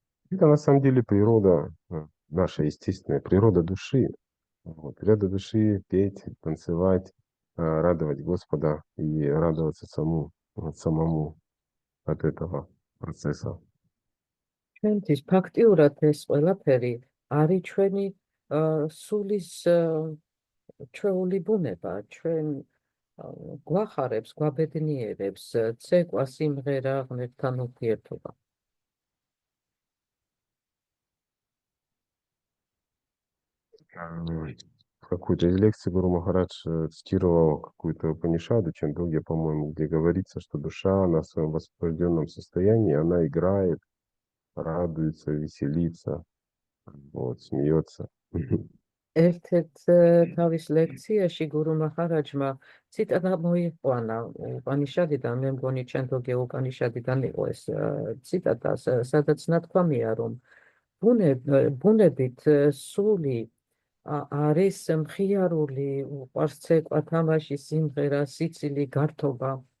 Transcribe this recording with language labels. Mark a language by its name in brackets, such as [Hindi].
[Russian] Это на самом деле природа, наша естественная природа души. Вот. Природа души петь, танцевать, радовать Господа и радоваться самому от этого процесса. [Georgian] ჩვენთვის ფაქტიურად ეს ყველაფერი არის ჩვენი სულის ჩვეული ბუნება, ჩვენ გვახარებს, გვაბედნიერებს ცეკვა, სიმღერა, ღმერთთან ურთიერთობა. [Russian] В какой-то из лекций Гуру Махарадж цитировал какую-то Упанишаду, Чандогья, по-моему, где говорится, что душа на своем возбужденном состоянии, она играет, радуется, веселится, вот, смеется. [Georgian] ერთ-ერთ თავის ლექციაში გურუ მაჰარაჯმა ციტატა მოიყვანა უპანიშადიდან, მე მგონი ჩანდოგია უპანიშადიდან იყო ეს ციტატა, სადაც ნათქვამია, რომ ბუნებით სული არის მხიარული, უყვარს ცეკვა, თამაში, სიმღერა, სიცილი, გართობა.